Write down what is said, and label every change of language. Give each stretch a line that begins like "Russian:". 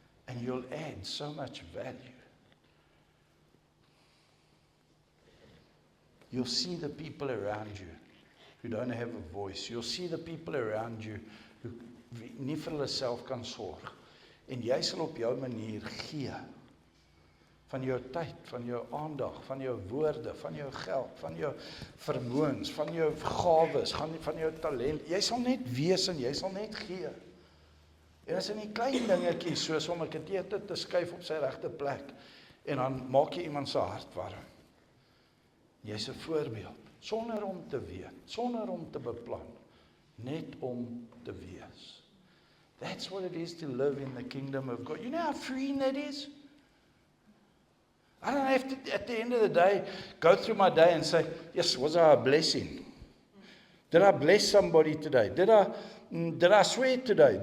English: And you'll add so much value. You'll see the people around you who don't have a voice. You'll see the people around you who
Afrikaans: nie vir hulle self kan sorg. En jy sal op jou manier gee. Van jou tyd, van jou aandag, van jou woorde, van jou geld, van jou vermoëns, van jou gawes, van jou talent. Jy sal net wees en jy sal net gee. En as in die klein dingetjies, soos om 'n kateter te skuif op sy regte plek, en dan maak jy iemand se hart warm. Jy's 'n voorbeeld, sonder om te weet, sonder om te beplan, net om te wees.
English: That's what it is to live in the kingdom of God. You know how freeing that is? I don't have to, at the end of the day, go through my day and say, yes, was I a blessing? Did I bless somebody today? Did I swear today?